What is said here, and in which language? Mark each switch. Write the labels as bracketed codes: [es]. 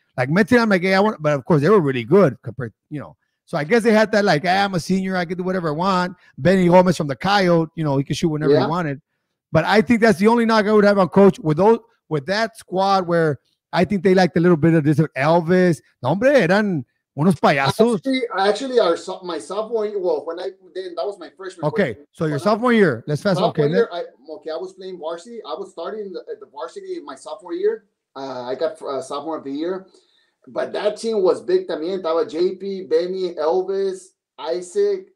[en] Like mentally, I'm like, hey, but of course they were really good compared, you know. So I guess they had that, like, hey, I'm a senior, I can do whatever I want. Benny Gomez from the Coyote, you know, he could shoot whenever he wanted. But I think that's the only knock I would have on Coach with that squad, where I think they liked a little bit of this Elvis. [es] No, hombre, eran unos payasos. [en] Actually, my sophomore year. Well, that was my freshman. Okay, so your sophomore year. Let's fast. Okay, I was playing varsity. I was starting at the varsity my sophomore year. I got sophomore of the year, but that team was big también. [es] Estaba JP, Benny, Elvis, Isaac.